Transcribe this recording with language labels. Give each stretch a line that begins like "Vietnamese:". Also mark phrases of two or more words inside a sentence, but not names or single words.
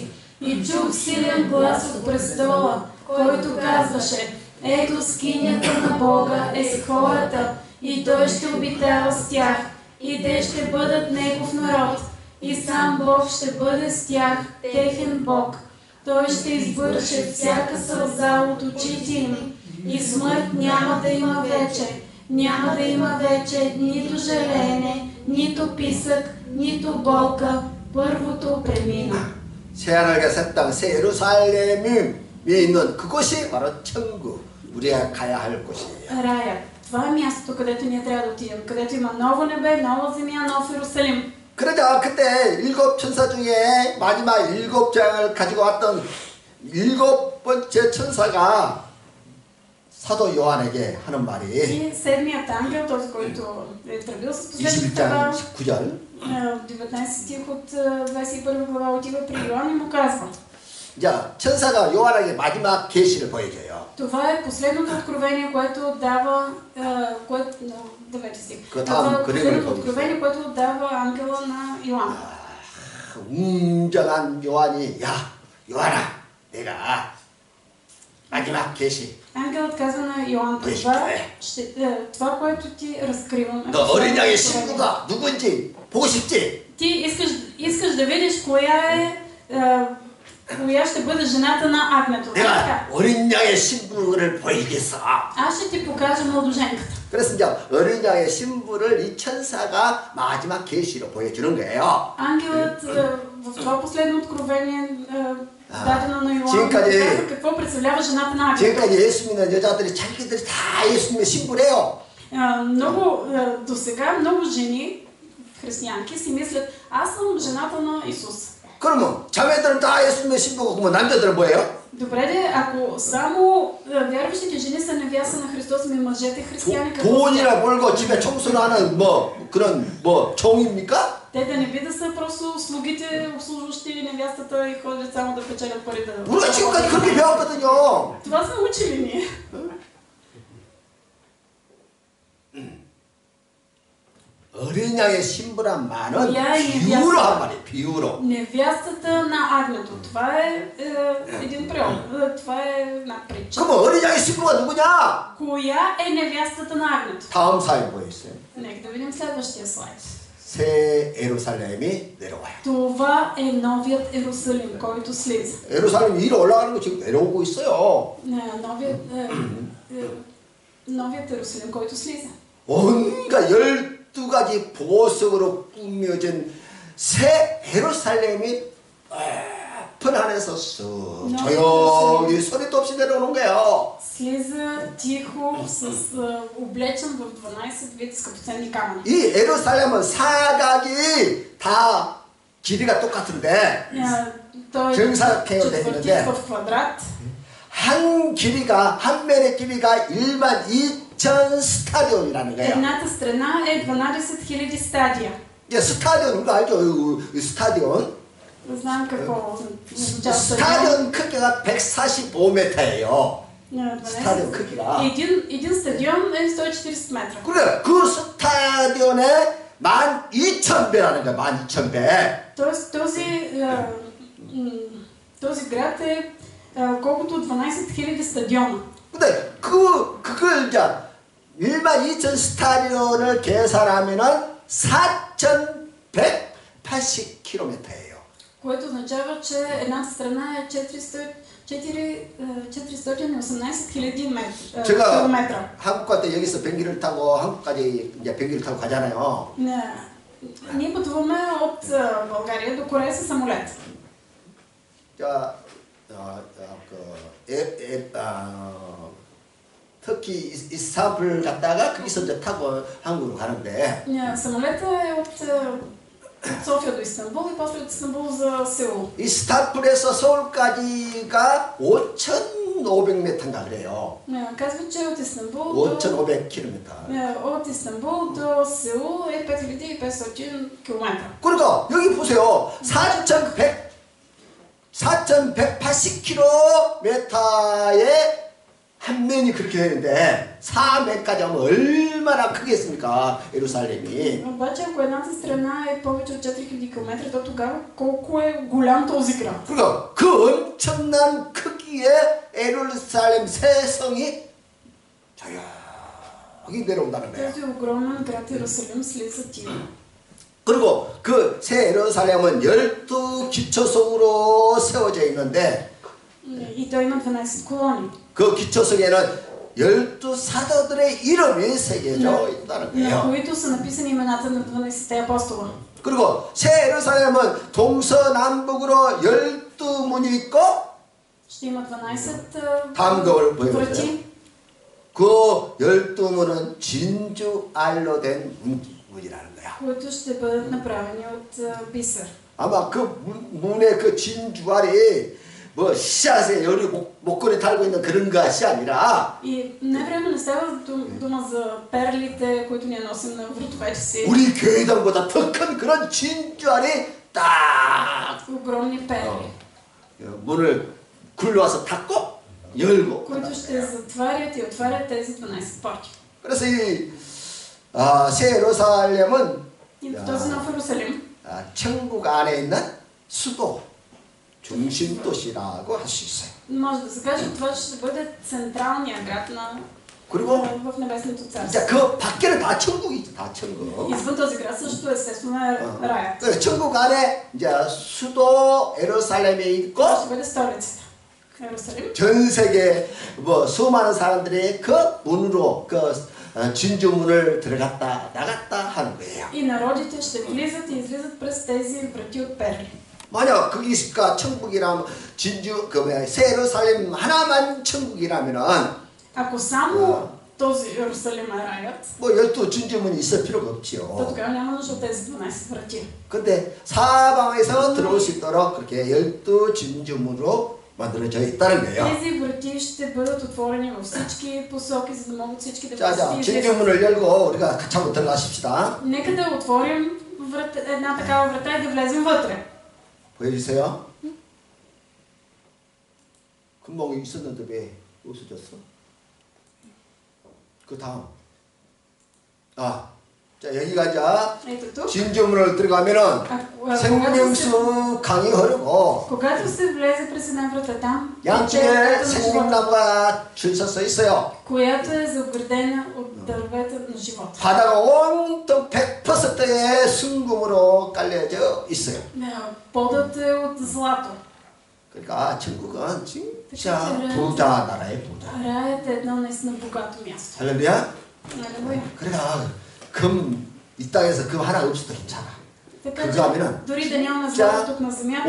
Bulgarian: И чух силен глас от престола, който казваше: ето скинята на Бога е с хората, и Той ще обитава с тях, и те ще бъдат Негов народ, и сам Бог ще бъде с тях, техен Бог. Той ще избърше всяка сълза от очите им, и смърт няма да има вече. Няма да има вече нито жалеене, нито писък, нито болка. Първото премина.
Korean: 새하늘과 새 땅, 새 예루살렘이 있는 그곳이 바로 천국. 우리가 가야 할 곳이에요.
Bulgarian: Рая. Това е мястото, където ние трябва да отидем. Където има ново небе, нова земя, нов Иерусалим.
Korean: 그러자 그때 일곱 천사 중에 마지막 일곱 장을 가지고 왔던 일곱 번째 천사가 사도 요한에게 하는 말이
Bulgarian: И седмият ангел, този, който е тръгнал с последната
Korean: 21장
Bulgarian: глава,
Korean: 19절
Bulgarian: 19 стих от 21 глава отива при Йоан и му казва:
Korean: 자, 천사가 요한에게 마지막 계시를 보여줘요.
Bulgarian: това е последното откровение, което дава 9 стих. Това е последното откровение, което дава ангела на Йоан.
Korean: 웅장한 요한이 야, 요한아, 내가 마지막 계시
Bulgarian: Ангелът казва на Йоан: това, което ти разкривам.
Korean: 너 어린 양의 신부가 누군지 보고 싶지?
Bulgarian: Ти искаш да видиш коя ще бъде жената на агнето.
Korean: 내가 어린 양의 신부를 보이겠어.
Bulgarian: Аз ще ти покажа младоженката.
Korean: 그래서 이제 어린 양의 신부를 이 천사가 마지막 계시로 보여주는 거예요.
Bulgarian: Ангелът в това последно откровение дадено на Йоан казва какво представлява жената на агнето.
Korean: 지금까지 예수 믿는 여자들이 자기들이 다 예수님의 신부래요.
Bulgarian: До сега много жени, християнки, си мислят: аз съм жената на Исус.
Korean: 그러면 자매들은 다 예수님의 신부고 그러면 남자들은 뭐예요?
Bulgarian: Добре де, ако само вярващите жени са невяста на Христос, ми мъжете християни какво са?
Korean: 돈이나 벌고 집에 청소를 하는 그런 종입니까?
Bulgarian: Те да не би да са просто слугите, обслужващи невястата и ходят само да печелят пари да...
Korean: 우리가 지금까지 그렇게 배웠거든요.
Bulgarian: Това сме учили ние.
Korean: 어린 양의 신부란 말은
Bulgarian: Коя е
Korean: 비유로 한
Bulgarian: невястата?
Korean: 말이에요. 비유로.
Bulgarian: Невястата на агнето. Това е един превод. Това е една притча.
Korean: 그러면 어린 양의 신부가 누구냐?
Bulgarian: Коя е невястата на агнето?
Korean: 다음 사에 보여주세요.
Bulgarian: Нека да видим следващия слайд.
Korean: 새 예루살렘이 내려와요.
Bulgarian: Това е новият Иерусалим, който слиза.
Korean: 예루살렘 위로 올라가는 거 지금 내려오고 있어요.
Bulgarian: новият Иерусалим, който слиза.
Korean: 온갖 12가지 보석으로 꾸며진 새 예루살렘이 큰 안에서 쑥 조용히 소리도 없이 내려오는 거예요.
Bulgarian: Слиза тихо, облечен в 12 вид скъпоценни камъни.
Korean: 이 예루살렘은 사각이 다 길이가 똑같은데
Bulgarian: Той е
Korean: 정사각형으로 돼
Bulgarian: четвъртик
Korean: 있는데
Bulgarian: в квадрат.
Korean: 한 면의 길이가 12,000 스타디온이라는 거예요.
Bulgarian: Едната страна е 12 000 стадия.
Korean: 이제 스타디온 이거 알죠? 이 스타디온.
Bulgarian: Знам какво означава
Korean: 스타디온 크기가 145m예요. 스타디온 크기가.
Bulgarian: Един стадион е 140 метра.
Korean: 그래, 그 스타디온에 12,000배라는 거야. 12,000배.
Bulgarian: Тоест този град е колкото 12 000 стадиона.
Korean: 근데 그걸 이제 12,000 스타디온을 계산하면은 4,180km예요.
Bulgarian: Което означава, че едната страна е 418 000
Korean: 제가
Bulgarian: километра.
Korean: 한국 갈 때 여기서 비행기를 타고 한국까지 이제 비행기를 타고 가잖아요.
Bulgarian: Ние пътуваме от България до Корея със самолет.
Korean: 터키 이스탄불 갔다가 거기서 이제 타고 한국으로 가는데.
Bulgarian: самолета е от София до Истанбул и после от Истанбул за Сеул.
Korean: 이스탄불에서 서울까지가 5,500m인가 그래요.
Bulgarian: казва, че от Истанбул
Korean: 5,500km.
Bulgarian: от Истанбул до Сеул е 5500 км.
Korean: 그러니까 여기 보세요. 4,180km의 한 면이 그렇게 되는데 4면까지 하면 얼마나 크겠습니까? 예루살렘이.
Bulgarian: Обаче, ако едната страна е повече от 4000 км, то тогава колко е голям този град?
Korean: 그러니까 그 엄청난 크기의 예루살렘 새 성이 조용히 내려온다는 거예요.
Bulgarian: Този огромен град Иерусалим слиза тихо.
Korean: 그리고 그 새 예루살렘은 12기초성으로 세워져 있는데
Bulgarian: И той има 12 колони.
Korean: 그 기초성에는 12사도들의 이름이 새겨져 있다는
Bulgarian: на
Korean: 거예요.
Bulgarian: които са написани имената на 12-те апостола.
Korean: 그리고 새 예루살렘은 동서남북으로 12문이 있고
Bulgarian: Ще има 12
Korean: 다음 걸 보여주세요.
Bulgarian: врати.
Korean: 그 12문은 진주알로 된 문이라는 거야.
Bulgarian: които ще бъдат направени от бисер.
Korean: 아마 그 문의 그 진주알이 뭐 씨앗에 여리 목걸이 달고 있는 그런 것이 아니라
Bulgarian: И невременно не става дума за перлите, които ние носим на вратовете си.
Korean: 우리 교회당보다 더 큰 그런 진주알이 딱
Bulgarian: Огромни перли,
Korean: 문을 굴러와서 닫고 열고
Bulgarian: които ще затварят и отварят тези 12 порти.
Korean: 그래서 이 새 예루살렘은
Bulgarian: И в този нов Иерусалим
Korean: 천국 안에 있는 수도 중심 도시라고 할 수 있어요.
Bulgarian: може да се каже, това ще бъде централният град
Korean: 그리고
Bulgarian: в Небесното царство.
Korean: 이제 그 밖에는 다 천국이죠, 다 천국.
Bulgarian: Извън този град също естествено е раят.
Korean: 그 천국 안에 이제 수도 예루살렘에 있고
Bulgarian: Това ще бъде столицата. Иерусалим.
Korean: 전 세계 뭐 수많은 사람들이 그 문으로 그 진주문을 들어갔다 나갔다 하는 거예요.
Bulgarian: И народите ще влизат и излизат през тези врати от перли.
Korean: 만약 거기가 천국이라면 진주 그 뭐야 새 예루살렘 하나만 천국이라면은
Bulgarian: Ако само този Иерусалим е раят,
Korean: 뭐 12 진주문이 있을 필요가
Bulgarian: то
Korean: 없지요.
Bulgarian: тогава няма нужда от тези 12 врати.
Korean: 근데 사방에서 들어올 수 있도록 그렇게 12 진주문으로 만들어져 있다는 거예요.
Bulgarian: Тези врати ще бъдат отворени във всички посоки, за да могат всички да
Korean: 자,
Bulgarian: влизат и излизат.
Korean: 진주문을 열고 우리가 같이 한번 들어가십시다.
Bulgarian: Нека да отворим една такава врата и да влезем вътре.
Korean: 보여주세요. 금방 있었는데 왜 없어졌어? 그 다음. 자 여기가 이제
Bulgarian: Ето тук.
Korean: 진주문을 들어가면은 생명수 강이 흐르고
Bulgarian: Когато се влезе през една врата там,
Korean: 양쪽에 생명나무가 줄 서서 있어요.
Bulgarian: която е заоградена от дървета на живота.
Korean: 바다가 온통 100%의 순금으로 깔려져 있어요.
Bulgarian: Подът е от злато.
Korean: 그러니까 천국은 진짜 부자 나라의 부자.
Bulgarian: Раят е едно наистина богато място.
Korean: 할렐루야.
Bulgarian: Алелуя.
Korean: 그러니까 이 땅에서 금 하나 없어도 괜찮아.
Bulgarian: Така
Korean: 그거
Bulgarian: че,
Korean: 하면은
Bulgarian: дори да нямаме
Korean: 진짜
Bulgarian: злато тук на земята,